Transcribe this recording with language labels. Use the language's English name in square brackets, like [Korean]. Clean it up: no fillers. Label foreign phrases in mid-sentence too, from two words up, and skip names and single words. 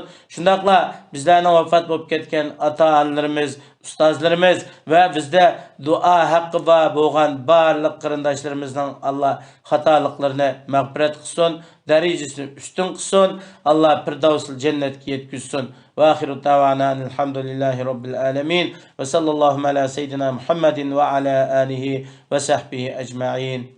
[Uzbek] Shundaqla bizlarning vafot bo'lib ketgan ota-onalarimiz, ustozlarimiz va bizda duo haqqi bo'lgan barliq qarindoshlarimizning Alloh xatoliklarini mag'firat qilsin, darajasini ustun qilsin. Alloh firdavsul jannatga yetkazsin. [Arabic] وآخر دعوانا الحمد لله رب العالمين وصلى الله على سيدنا محمد وعلى آله وصحبه أجمعين.